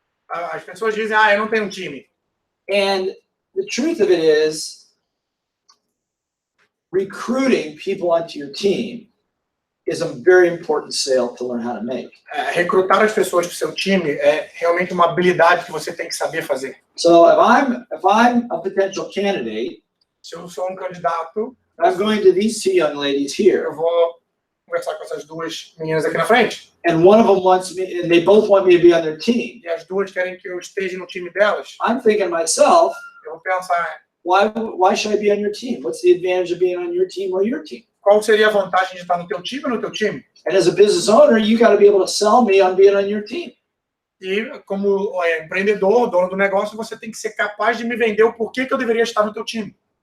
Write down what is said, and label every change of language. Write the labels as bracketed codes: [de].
[pt] As pessoas dizem, eu não tenho um time. [en] And the truth of it is, recruiting people onto your team is a very important sale to learn how to make. [pt] Recrutar as pessoas para o seu time é realmente uma habilidade que você tem que saber fazer. [en] So if I'm a potential candidate, [pt] se eu sou um candidato, [en] I'm going to these 2 young ladies here. [pt] Eu vou conversar com essas 2 meninas aqui na frente. [en] And one of them wants me, and they both want me to be on their team. [pt] E as 2 querem que eu esteja no time delas. [en] I'm thinking to myself, [pt] eu vou pensar, [en] why should I be on your team? What's the advantage of being on your team or your team? [pt] Qual seria a vantagem de estar no teu time ou no teu time? [en] And as a business owner, you got to be able to sell me on being on your team. [pt] E como empreendedor, dono do negócio, você tem que ser capaz de me vender o porquê que eu deveria estar no teu time.